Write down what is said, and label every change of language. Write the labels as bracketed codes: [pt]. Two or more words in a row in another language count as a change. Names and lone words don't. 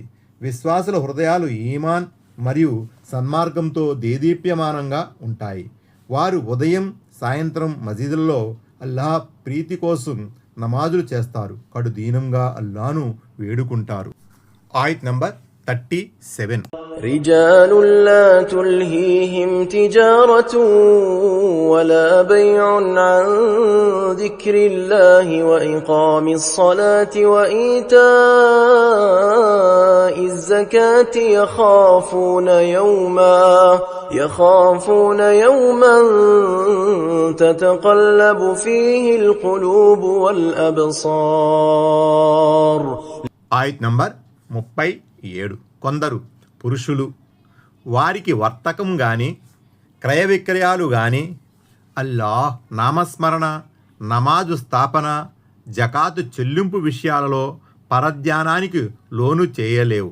[te] విశ్వాసుల హృదయాలు ఈమాన్ మరియు సన్మార్గంతో దేదీప్యమానంగా ఉంటాయి. వారు ఉదయం సాయంత్రం మసీదుల్లో అల్లాహ్ ప్రీతి కోసం నమాజులు చేస్తారు. కడు దీనంగా అల్లాహ్ను వేడుకుంటారు. ఆయత్ నంబర్ 37. [ar] رجال لا تلهيهم تجارة ولا بيع عن ذكر الله وإقام الصلاة وإيتاء الزكاة يخافون يوما تتقلب فيه القلوب والأبصار. [te] ఆయత్ నంబర్ 37. కొందరు పురుషులు వారికి వర్తకం కానీ క్రయ విక్రయాలు కానీ అల్లాహ్ నామస్మరణ, నమాజు స్థాపన, జకాతు చెల్లింపు విషయాలలో పరధ్యానానికి లోను చేయలేవు.